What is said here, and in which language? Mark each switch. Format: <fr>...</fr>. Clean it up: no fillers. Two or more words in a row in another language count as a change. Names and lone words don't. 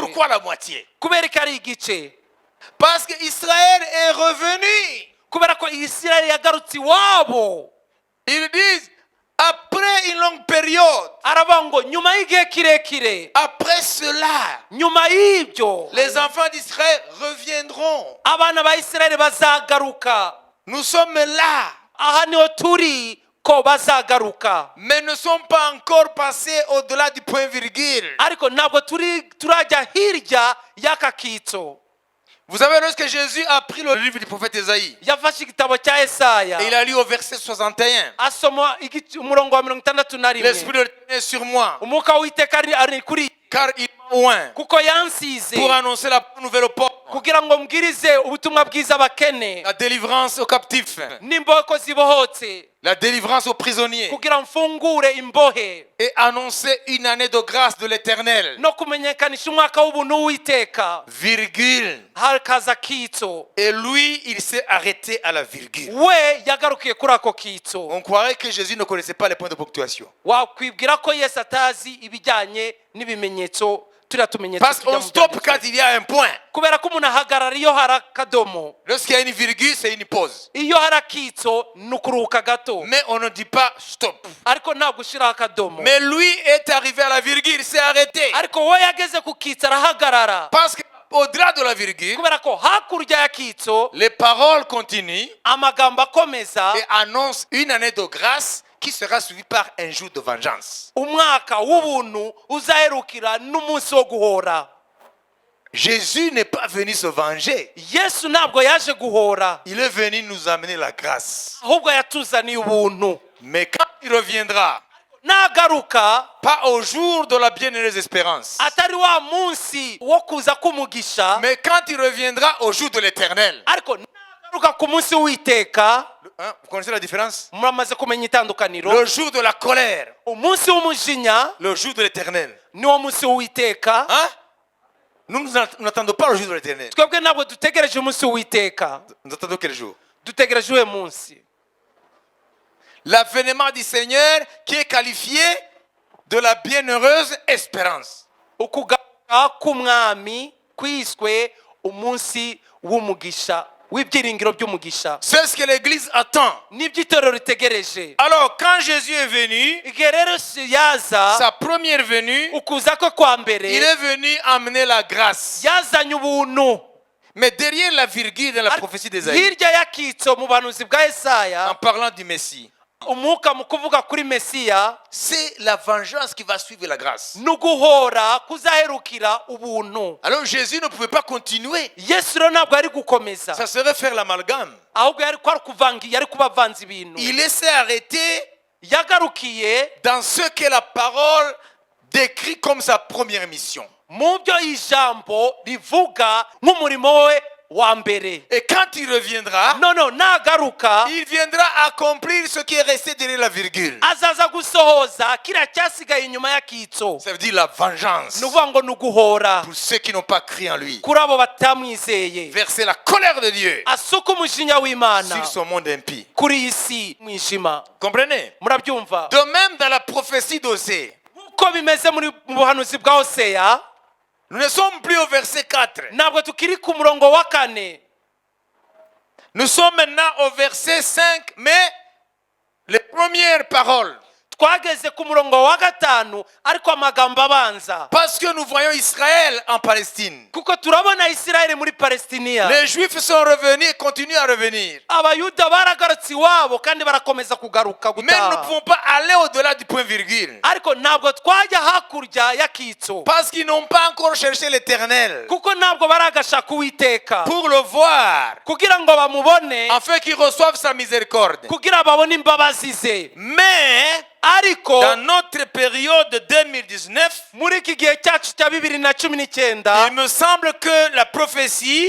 <fr>Pourquoi la moitié?</fr> <rw>kubera ko ari igice?</rw> <fr>Parce que Israël est revenu.</fr> <rw>kubera ko Isirayeli yagarutse iwabo.</rw> <fr>Ils disent, après une longue période,</fr> <rw>aravuga ngo nyuma y'igihe kirekire,</rw> <fr>après cela,</fr> <rw>nyuma y'ibyo</rw> <fr>les enfants d'Israël reviendront.</fr> <rw>abana ba Isirayeli bazagaruka.</rw> <fr>Nous sommes là,</fr> <rw>aha niho turi ko bazagaruka,</rw> <fr>mais ne sommes pas encore passés au-delà du point virgule.</fr> <rw>ariko ntabwo turajya hirya y'aka kitso.</rw> <fr>Vous savez, lorsque Jésus a pris le livre du prophète Ésaïe,</fr> <rw>yafashe igitabo cya Yesaya,</rw> <fr>et il a lu au verset 61,</fr> <rw>asoma umurongo wa 61.</rw> <fr>l'Esprit de l'Éternel est sur moi,</fr> <rw>umwuka w'Uwiteka ari kuri,</rw> <fr>car il m'a oint</fr> <rw>kuko yansize</rw> <fr>pour annoncer la bonne nouvelle aux pauvres,</fr> <rw>kugira ngo mbwirize ubutumwa bwiza abakene,</rw> <fr>la délivrance aux captifs,</fr> <rw>n'imboko zibohotse,</rw> <fr>la délivrance aux prisonniers,</fr> <rw>kugira mfungure imbohe,</rw> <fr>et annoncer une année de grâce de l'Éternel.</fr> <rw>no kumenyekanisha umwaka w'ubuntu w'Uwiteka.</rw> <fr>Virgule.</fr> <rw>hakaza kitso,</rw> <fr>Et lui, il s'est arrêté à la virgule.</fr> <rw>we yagarukiye kuri ako kitso.</rw> <fr>On croirait que Jésus ne connaissait pas les points de ponctuation.</fr> <rw>wakwibwira ko Yesu atazi ibijyanye n'ibimenyetso, turiya tumenyetso</rw> <fr>Parce qu'on stoppe quand il y a un point.</fr> <rw>kubera ko umuntu ahagarara iyo hari akadomo,</rw> <fr>Lorsqu'il y a une virgule, c'est une pause.</fr> <rw>iyo hari akitso ni ukuruhuka gato,</rw> <fr>Mais on ne dit pas stop.</fr> <rw>ariko nta gushyiraho akadomo.</rw> <fr>Mais lui est arrivé à la virgule, il s'est arrêté.</fr> <rw>ariko we yageze ku kitso arahagarara,</rw> <fr>Parce qu'au-delà de la virgule,</fr> <rw>kubera ko hakurya ya kitso</rw> <fr>les paroles continuent</fr> <rw>amagambo akomeza</rw> <fr>et annoncent une année de grâce qui sera suivi par un jour de vengeance.</fr> <rw>umwaka w'ubuntu uzaherukira n'umunsi wo guhora.</rw> <fr>Jésus n'est pas venu se venger.</fr> <rw>Yesu ntabwo yaje guhora,</rw> <fr>Il est venu nous amener la grâce.</fr> <rw>ahubwo yatuzaniye ubuntu.</rw> <fr>Mais quand il reviendra,</fr> <rw>Nagaruka</rw> <fr>pas au jour de la bienheureuse espérance,</fr> <rw>atari wa munsi wo kuza kumugisha,</rw> <fr>mais quand il reviendra au jour de l'éternel.</fr> <rw>ariko nagaruka ku munsi w'Uwiteka.</rw> <fr>Hein, vous connaissez la différence?</fr> <rw>Muramaze kumenya itandukaniro.</rw> <fr>Le jour de la colère,</fr> <rw>Umunsi w'umujinya</rw> <fr>le jour de l'éternel.</fr> <rw>niwo munsi w'Uwiteka.</rw> <fr>Hein?</fr> <rw>Nous n'attendons pas le jour de l'éternel.</rw> <fr>Twebwe ntabwo dutegereje umunsi w'Uwiteka,</fr> <rw>Nous attendons quel jour?</rw> <fr>dutegereje uwo munsi.</fr> <rw>L'avènement du Seigneur qui est qualifié de la bienheureuse espérance.</rw> <fr>Ukugaruka k'umwami kwiswe umunsi w'umugisha, w'ibyiringiro by'umugisha.</fr> <rw>C'est ce que l'Église attend.</rw> <fr>Nibyo itorero ritegereje.</fr> <rw>Alors, quand Jésus est venu,</rw> <fr>Igihe rero yaza,</fr> <rw>sa première venue,</rw> <fr>ukuza kwe kwa mbere,</fr> <rw>il est venu amener la grâce.</rw> <fr>yazanye ubuntu.</fr> <rw>Mais derrière la virgule de la prophétie d'Ésaïe,</rw> <fr>Hirya y'akitso mu bahanuzi bwa</fr> <rw>en</rw> <fr>Yesaya,</fr> <rw>parlant du Messie,</rw> <fr>umwuka mu kuvuga kuri Mesiya,</fr> <rw>c'est la vengeance qui va suivre la grâce.</rw> <fr>n'uguhora kuzaherukira ubuntu.</fr> <rw>Alors Jésus ne pouvait pas continuer.</rw> <fr>Yesu rero ntabwo yari gukomeza,</fr> <rw>Ça serait faire l'amalgame.</rw> <fr>ahubwo yari kuba avanze ibintu.</fr> <rw>Il s'est arrêté</rw> <fr>Yagarukiye</fr> <rw>dans ce que la parole décrit comme sa première mission.</rw> <fr>mu byo ijambo rivuga nk'umurimo we wa mbere.</fr> <rw>Et quand il reviendra,</rw> <fr>Nagaruka</fr> <rw>il viendra accomplir ce qui est resté derrière la virgule.</rw> <fr>azaza gusohoza kiriya cyasigaye inyuma y'akitso.</fr> <rw>Ça veut dire la vengeance</rw> <fr>Ni ukuvuga ngo ni uguhora</fr> <rw>pour ceux qui n'ont pas cru en lui.</rw> <fr>kuri abo batamwizeye,</fr> <rw>Verser la colère de Dieu</rw> <fr>asuka umujinya w'Imana</fr> <rw>sur son monde impie.</rw> <fr>kuri iyi si mwijima.</fr> <rw>Comprenez?</rw> <fr>Murabyumva?</fr> <rw>De même dans la prophétie d'Osée,</rw> <fr>Uko bimeze mu buhanuzi bwa Hoseya,</fr> <rw>nous ne sommes plus au verset 4.</rw> <fr>ntabwo tukiri ku murongo wa 4.</fr> <rw>Nous sommes maintenant au verset 5, mais les premières paroles.</rw> <fr>Twageze ku murongo wa 5 ariko amagambo abanza,</fr> <rw>Parce que nous voyons Israël en Palestine.</rw> <fr>kuko turabona Isirayeli muri Palestiniya.</fr> <rw>Les Juifs sont revenus et continuent à revenir.</rw> <fr>Abayuda baragarutse iwabo kandi barakomeza kugaruka</fr> <rw>Mais nous ne</rw> <fr>gutaha,</fr> <rw>pouvons pas aller au-delà du point virgule.</rw> <fr>ariko ntabwo twajya hakurya y'akitso,</fr> <rw>Parce qu'ils n'ont pas encore cherché l'Éternel</rw> <fr>kuko ntabwo baragashaka Uwiteka</fr> <rw>pour le voir,</rw> <fr>kugira ngo bamubone,</fr> <rw>afin qu'ils reçoivent sa miséricorde.</rw> <fr>kugira babone imbabazi ze.</fr> <rw>Mais</rw> <fr>Ariko</fr> <rw>dans notre période 2019,</rw> <fr>muri iki gihe cyacu cya 2019,</fr> <rw>il me semble que la prophétie</rw>